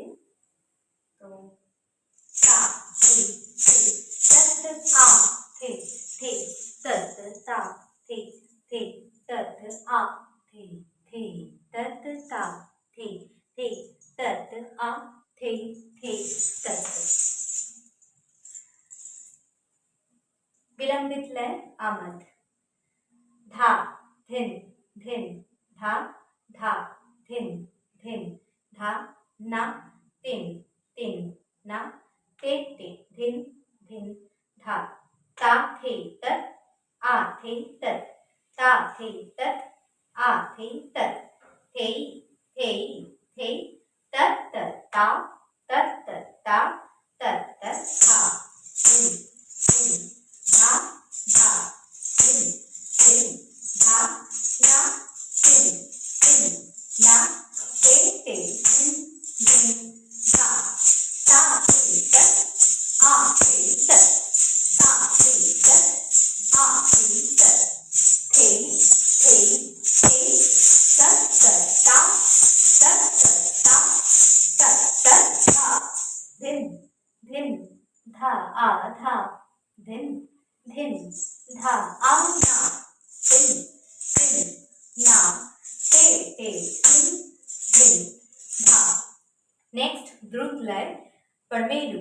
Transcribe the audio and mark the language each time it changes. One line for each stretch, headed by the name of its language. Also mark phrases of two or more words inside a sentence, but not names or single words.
Hindi: তো তা থে থে তত আ থে থে তত তা থে থে তত আ থে থে তত তা থে থে তত আ থে থে তত। विलंबित लय आमद। धा धिन धिन धा धा धिन धिन धा ना तिन तिन ना ते ते धिन धिन धा ता थे तत आ थे तत ता थे तत आ थे तत थे थे थे तत तत ता तत तत ता तत तत था धिन धिन धा धा धिन धिन धा ना तिन तिन ना ते ते धिन धिन धा ता थे तत आ थे तत ता थे तत आ थे तत थे थे थे तत तत ता तत तत ता तत तत धा धिन धिन धा आ धा धिन धिन धा आ ना तिन तिन ना ते ते धिन धिन धा। नेक्स्ट द्रुत लय परमेलु।